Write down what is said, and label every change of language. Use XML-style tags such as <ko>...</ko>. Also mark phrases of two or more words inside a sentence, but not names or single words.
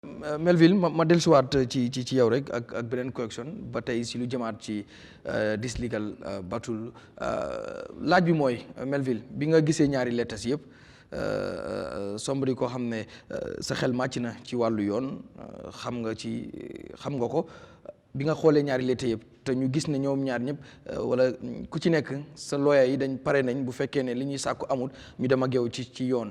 <wo>Melville ma dellusiwaat ci yow rek ak beneen correction ba tey si lu jëmaat ci</wo> <en>this legal battle</en> <wo>laaj bi mooy Melville bi nga gisee ñaari lettres yëpp somebody koo xam ne sa xel màcc na ci wàllu yoon xam nga ko bi nga xoolee ñaari lettres yëpp te ñu gis ne ñoom ñaar ñëpp wala ku ci nekk sa lawyer yi dañ pare nañ bu fekkee ne li ñuy sàkku amul ñu dem ak yow ci yoon.</wo>